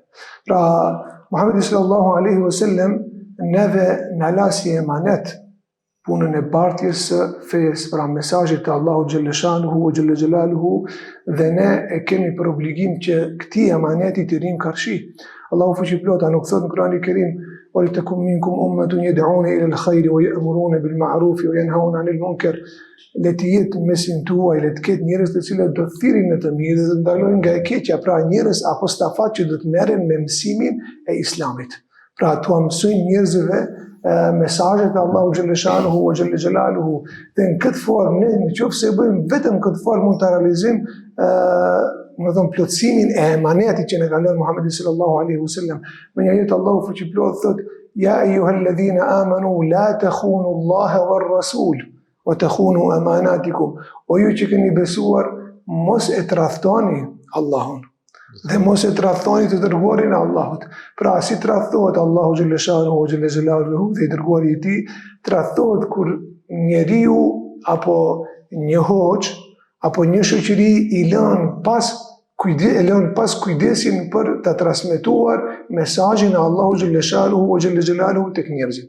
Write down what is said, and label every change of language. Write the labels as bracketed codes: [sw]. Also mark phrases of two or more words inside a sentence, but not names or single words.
[sq] Pra, Muhammedi [ar] صلى الله عليه وسلم [sq] neve na la si emanet punën e bartjes së fesë, pra mesazhit të Allahu [ar] جل شأنه جل جلاله, [sq] dhe ne e kemi për obligim që këtij emaneti të rim karshi. Allahu fuqiplota nuk thot në Kur'anin e Kerim: [ar] "ولتكن منكم أمة يدعون إلى الخير ويأمرون بالمعروف وينهون عن المنكر." [sq] Le të jetë mesin tuaj, le të ketë njerëz të cilët do të thirrin në të mirë dhe të ndalojnë nga e keqja, pra njerëz apo stafat që do të merren me mësimin e Islamit. Pra t'u mësojnë njerëzve mesazhet e Allahu [ar] جل شأنه وجل جلاله. [sq] Dhe në këtë formë, ne nëse bëjmë vetëm këtë formë, mund ta realizojmë plotësimin e emanetit që ne ka lënë Muhammedi [ar] صلى الله عليه وسلم. [sq] Me një ajet Allahu fuqiplot thot: [ar] "يا أيها الذين آمنوا لا تخونوا الله والرسول وتخونوا أماناتكم." [sq] O ju që keni besuar, mos e tradhtoni Allahun dhe mos e tradhtoni të dërguarin e Allahut. Pra si tradhtohet Allahu [ar] جل شأنه جل جلاله [sq] dhe i dërguari i tij, tradhtohet kur njeriu apo një hoxh apo një shoqëri i lën pas kujdesin për të transmetuar mesazhin e Allahu [ar] جل شأنه جل جلاله [sq] tek njerëzit.